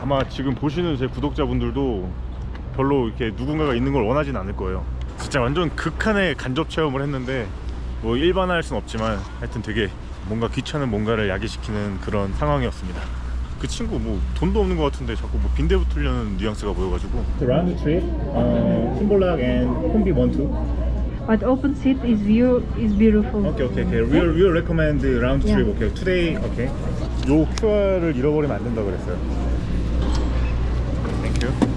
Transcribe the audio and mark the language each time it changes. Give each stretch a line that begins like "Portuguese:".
Korean: 아마 지금 보시는 제 구독자분들도 별로 이렇게 누군가가 있는 걸 원하진 않을 거예요. 진짜 완전 극한의 간접 체험을 했는데 뭐 일반화할 순 없지만 하여튼 되게 뭔가 귀찮은 뭔가를 야기시키는 그런 상황이었습니다. 그 친구 뭐 돈도 없는 것 같은데 자꾸 뭐 빈대 붙으려는 뉘앙스가 보여가지고.
English: Round trip, Timberlake and 콤비 원투. But open seat is view is beautiful. Okay. We'll recommend the round trip. Yeah. Okay. Today. Okay.
Korean: 요 QR을 잃어버리면 안 된다 그랬어요.
English: Thank you.